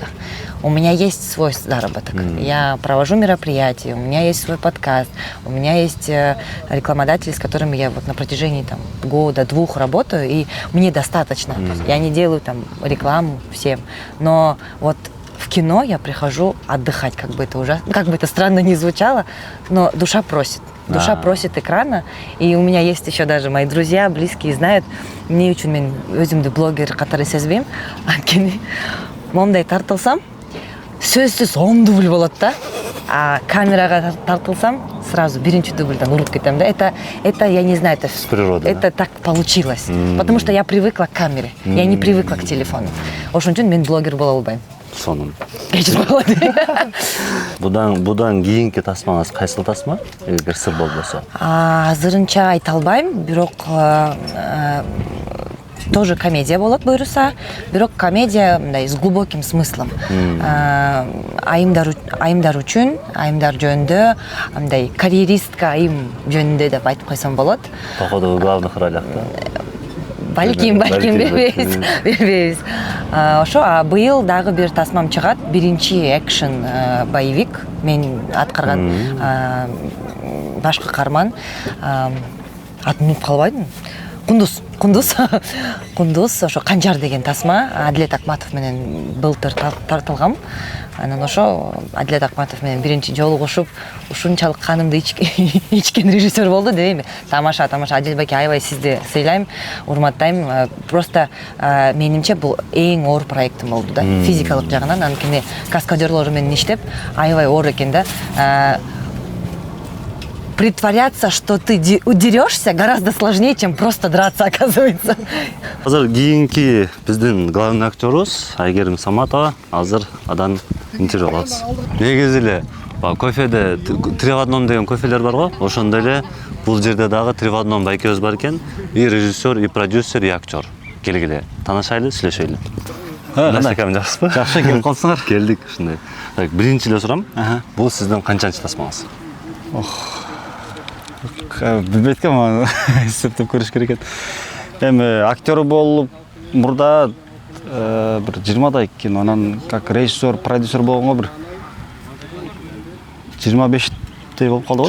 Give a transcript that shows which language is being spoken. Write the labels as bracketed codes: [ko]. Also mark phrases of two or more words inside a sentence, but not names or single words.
[ru] У меня есть свой заработок. Я провожу мероприятия, у меня есть свой подкаст, у меня есть рекламодатели, с которыми я вот на протяжении там, года-двух работаю, и мне достаточно. То есть я не делаю там рекламу всем, но вот в кино я прихожу отдыхать, как бы это странно не звучало, но душа просит. Душа просит экрана, и у меня есть еще даже мои друзья, близкие знают, мне [ky] үчүн мен өзүмдү блогер катары сезбейм, анткени момундай тартылсам, сөзсүз 10 дубль болот да, а камерага тартылсам, сразу биринчи дубльдан уруп кетем да. [ru] Это я не знаю, это с природы, это да? Так получилось, потому что я привыкла к камере, я не привыкла к телефону. [ky] Ошон үчүн мен блогер боло албайм. сонун. кечирип койгула дейм. Будан кийинки тасмаңыз кайсыл тасма? Эгер сыр болбосо. Азырынча айта албайм, бирок тоже комедия болот буюрса, бирок комедия мындай [ru] с глубоким смыслом. [ky] Айымдар үчүн, айымдар жөнүндө, мындай карьеристка айым жөнүндө деп айтып койсом болот. [ru] Походу главных ролях да. [ky] Балким бербейбиз. Ошо быйыл дагы бир тасмам чыгат, биринчи экшен боевик. Мен аткарган башкы каарман. Атын унутуп калбайдым. Кундуз ошо Канжар деген тасма Адилет Акматов менен былтыр тартылгам. Анан ошо Адилет Акматов менен биринчи жолугушуп, ушунчалык канымды ичкен режиссер болду дейм. Тамаша. Адил байке, аябай сизди сыйлайм, урматтайм. Просто менимче бул эң оор проектим болду да, физикалык жагынан. Анткени каскадерлор менен иштеп аябай оор экен да. [ru] Притворяться, что ты удерешься, гораздо сложнее, чем просто драться, оказывается. [ky] Азыр кийинки биздин главный актерубуз Айгерим Саматова. Азыр адан интервью алабыз. Негизи эле кофеде 3 в 1 деген кофелер бар го. Ошондой эле бул жерде дагы 3 в 1 байкебиз бар экен. [ru] И режиссер, и продюсер, и актер. [ky] Келгиле, таанышайлы, сүйлөшөйлү. Настакам жакшысызбы? Жакшы, келип калсыңар. Келдик ушундай. Так, биринчи эле сурам. Бул сиздин канчанчы тасмаңыз? Билбейт экенмин, эсептеп көрүш керек экен. Эми актер болуп мурда бир 20-дай кино, анан [ru] как режиссер, продюсер [ky] болгонго бир 25-тей болуп калды го.